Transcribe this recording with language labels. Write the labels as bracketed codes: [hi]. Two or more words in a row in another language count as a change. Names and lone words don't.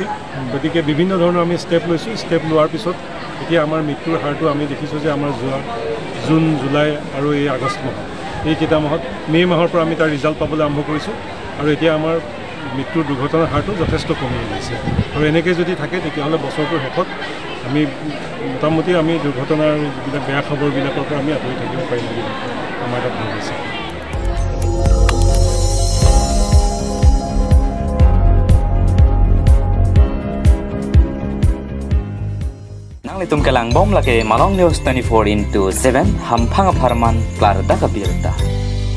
[as] গতিকে বিভিন্ন ধৰণৰ আমি ষ্টেপ লৈছোঁ ষ্টেপ লোৱাৰ পিছত এতিয়া আমাৰ মৃত্যুৰ হাৰটো আমি দেখিছোঁ যে আমাৰ যোৱা জুন জুলাই আৰু এই আগষ্ট মাহত এইকেইটা মাহত মে' মাহৰ পৰা আমি তাৰ ৰিজাল্ট পাবলৈ আৰম্ভ কৰিছোঁ আৰু এতিয়া আমাৰ মৃত্যুৰ দুৰ্ঘটনাৰ হাৰটো যথেষ্ট কমি আহিছে আৰু এনেকৈ যদি থাকে তেতিয়াহ'লে বছৰটোৰ শেষত আমি মোটামুটি আমি দুৰ্ঘটনাৰ যিবিলাক বেয়া খবৰবিলাকৰ পৰা আমি আঁতৰি থাকিব পাৰিম বুলি আমাৰ তাত ভাবিছে [mjw] Itum kelang bom lake Malong News 24/7 hampang farman klar da kabirta.